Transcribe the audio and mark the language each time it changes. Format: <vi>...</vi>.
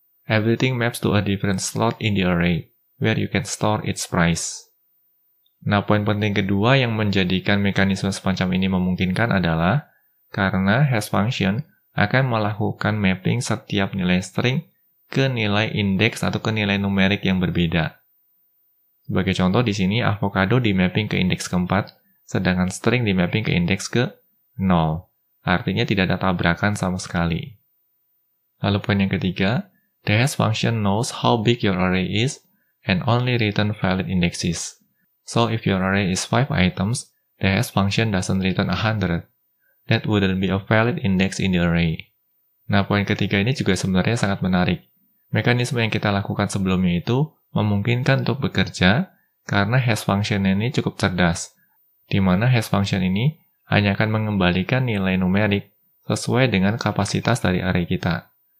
<en>Everything maps to a different slot in the array, where you can store its price.</en> <id>Nah, poin penting kedua yang menjadikan mekanisme semacam ini memungkinkan adalah karena hash function akan melakukan mapping setiap nilai string ke nilai indeks atau ke nilai numerik yang berbeda. Sebagai contoh di sini avocado di mapping ke indeks keempat, sedangkan string di mapping ke indeks ke 0. Artinya tidak ada tabrakan sama sekali. Lalu poin yang ketiga,</id> <en>the hash function knows how big your array is and only return valid indexes. So if your array is 5 items, the hash function doesn't return 100. That wouldn't be a valid index in the array.</en> <id>Nah, poin ketiga ini juga sebenarnya sangat menarik. Mekanisme yang kita lakukan sebelumnya itu memungkinkan untuk bekerja karena hash function ini cukup cerdas, di mana hash function ini hanya akan mengembalikan nilai numerik sesuai dengan kapasitas dari array kita.</id>